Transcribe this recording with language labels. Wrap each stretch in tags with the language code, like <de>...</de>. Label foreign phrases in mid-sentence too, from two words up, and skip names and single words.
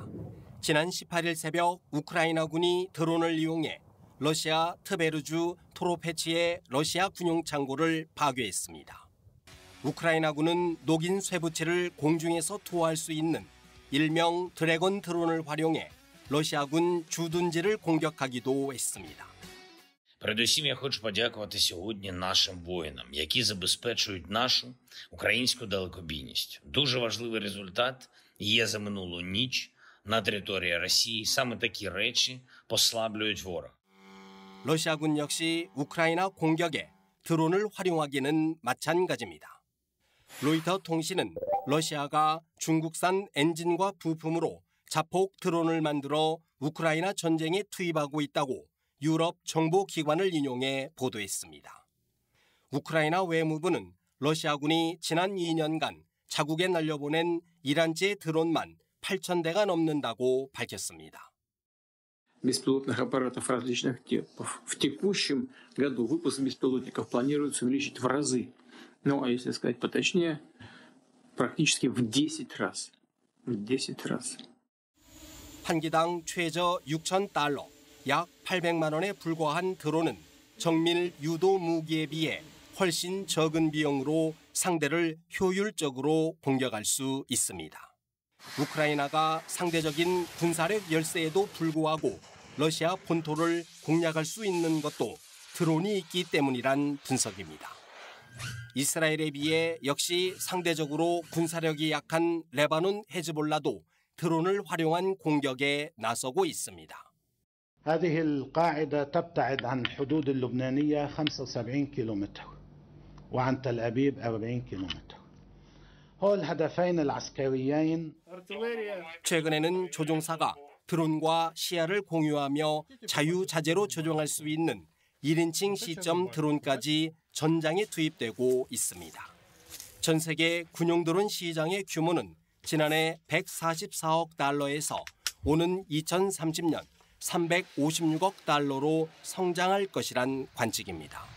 <ko>지난 18일 새벽 우크라이나군이 드론을 이용해 러시아 트베르주 토로페치의 러시아 군용 창고를 파괴했습니다. 우크라이나군은 녹인 쇠붙이를 공중에서 투하할 수 있는 일명 드래곤 드론을 활용해 러시아군 주둔지를 공격하기도 했습니다.</ko> <uk>Передусім, я хочу подякувати сьогодні нашим воїнам, які забезпечують нашу українську далекобійність. Дуже важливий результат є за минулу ніч на території Росії. Саме такі речі послаблюють ворога.</uk> <ko>러시아군 역시 우크라이나 공격에 드론을 활용하기는 마찬가지입니다. 로이터 통신은 러시아가 중국산 엔진과 부품으로 자폭 드론을 만들어 우크라이나 전쟁에 투입하고 있다고 유럽 정보기관을 인용해 보도했습니다. 우크라이나 외무부는 러시아군이 지난 2년간 자국에 날려보낸 이란제 드론만 8,000대가 넘는다고 밝혔습니다.</ko> <ru>Беспилотных аппаратов различных типов. В текущем году выпуск беспилотников планируется увеличить в разы. Ну, а если сказать поточнее, практически в 10 раз. В 10 раз.</ru> <ko>한 기당 최저 6,000달러, 약 800만 원에 불과한 드론은 정밀 유도 무기에 비해 훨씬 적은 비용으로 상대를 효율적으로 공격할 수 있습니다. 우크라이나가 상대적인 군사력 열세에도 불구하고 러시아 본토를 공략할 수 있는 것도 드론이 있기 때문이란 분석입니다. 이스라엘에 비해 역시 상대적으로 군사력이 약한 레바논 헤즈볼라도 드론을 활용한 공격에 나서고 있습니다.</ko> <ar>هذه القاعدة تبتعد عن الحدود اللبنانية 75 كيلومتر وعن تل أبيب 40 كيلومتر. هول الهدفين العسكريين.</ar> <ko>최근에는 조종사가 드론과 시야를 공유하며 자유자재로 조종할 수 있는 1인칭 시점 드론까지 전장에 투입되고 있습니다. 전 세계 군용 드론 시장의 규모는 지난해 144억 달러에서 오는 2030년 356억 달러로 성장할 것이란 관측입니다.</ko>